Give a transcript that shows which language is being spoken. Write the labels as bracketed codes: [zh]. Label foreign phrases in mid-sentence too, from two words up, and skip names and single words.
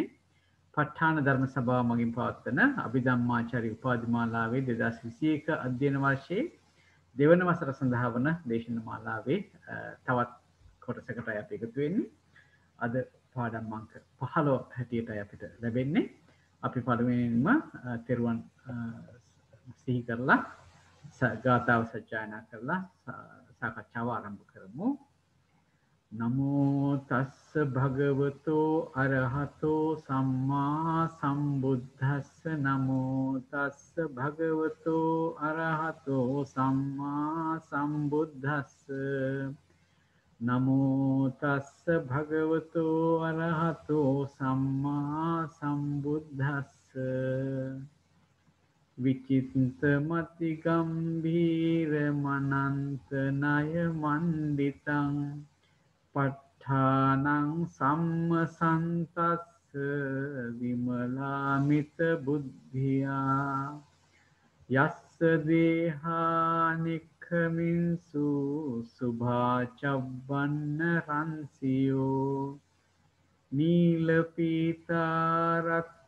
[si] ප ဋ ාණ ධර්ම සභාව මගින් පවත්වන අභිධම්මාචාර්ය උපාධිමාලාවේ 2021 අධ්‍යයන වර්ෂයේ දෙවන වසර සඳහා වන දේශන මාලාවේ තවත් කොටසකටයි අපි එකතු වෙන්නේ. අද පාඩම් අංක 15 හැටියටයි අපිට ලැබෙන්නේ. අපි පළමුවෙන්ම තෙරුවන් සිහි කරලා ගාථාව සජ්ජායනා කරලා සාකච්ඡාව ආරම්භ කරමු. [pi] නමෝ තස්ස භගවතෝ අරහතෝ සම්මා සම්බුද්දස්ස නමෝ තස්ස භගවතෝ අරහතෝ සම්මා සම්බුද්දස්ස නමෝ තස්ස භගවතෝ අරහතෝ සම්මා සම්බුද්දස්ස විචින්ත මති ගම්භීර මනන්ත ණය මණ්ඩිතං ප ဋ ාණං සම්මසන්තස්ස විමලාමිත බුද්ධියා යස්ස දේහානික්ඛමින්සු සුභාචබ්බන්න රන්සියෝ නීල පීතා රත්ත